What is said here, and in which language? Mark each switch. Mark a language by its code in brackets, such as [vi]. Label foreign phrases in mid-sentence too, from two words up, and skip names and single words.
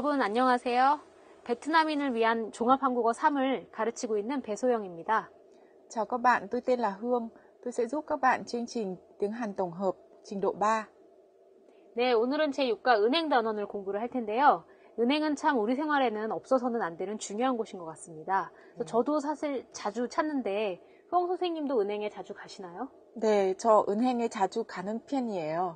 [ko] 안녕하세요. 베트남인을 위한 종합한국어 3을 가르치고 있는 배소영입니다. [vi] Chào các bạn, tôi tên là Hương. Tôi sẽ giúp các bạn chương trình tiếng Hàn tổng hợp trình độ 3. [ko] 네, 오늘은 제6과 은행 단원을 공부를 할 텐데요. 은행은 참 우리 생활에는 없어서는 안 되는 중요한 곳인 것 같습니다. 저도 사실 자주 찾는데 효영 선생님도 은행에 자주 가시나요? 네, 저 은행에 자주 가는 편이에요.